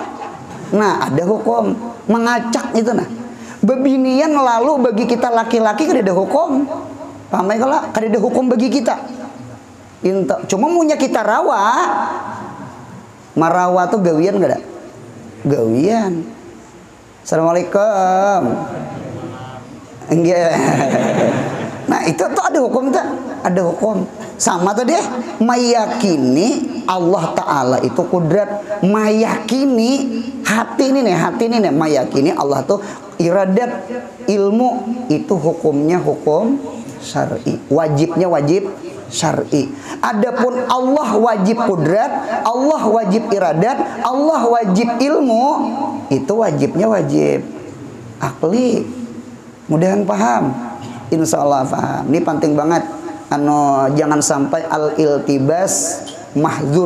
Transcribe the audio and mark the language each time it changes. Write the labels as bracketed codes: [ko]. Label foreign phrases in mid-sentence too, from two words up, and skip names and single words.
[bjn] Nah, ada hukum mengacak itu nah. Bebinian lalu bagi kita laki-laki kada ada hukum. Paham ya kalau kada ada hukum bagi kita. Cuma punya kita rawa. Marawa tuh gawian kada? Gawian. Assalamualaikum. Enggak. Nah, itu tuh ada hukum tak? Ada hukum. Sama tuh dia meyakini Allah Ta'ala itu kudrat, meyakini hati ini nih meyakini Allah tuh iradat, ilmu itu hukumnya hukum syar'i, wajibnya wajib syar'i. Adapun Allah wajib kudrat, Allah wajib iradat, Allah wajib ilmu, itu wajibnya wajib akli. Mudahan paham, [ar] إن شاء الله [bjn] paham. [id] Ini penting banget. [bjn] Jangan sampai [ar] الالتباس محظور.